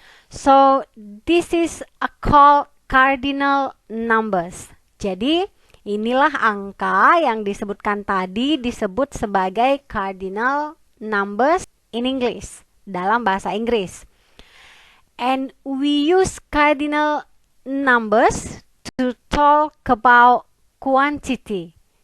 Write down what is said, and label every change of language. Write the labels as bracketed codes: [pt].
[en] So, this is a call cardinal numbers. [id] Jadi, inilah angka yang disebutkan tadi disebut sebagai cardinal numbers in English, dalam bahasa Inggris. [en] And we use cardinal numbers to talk about quantity.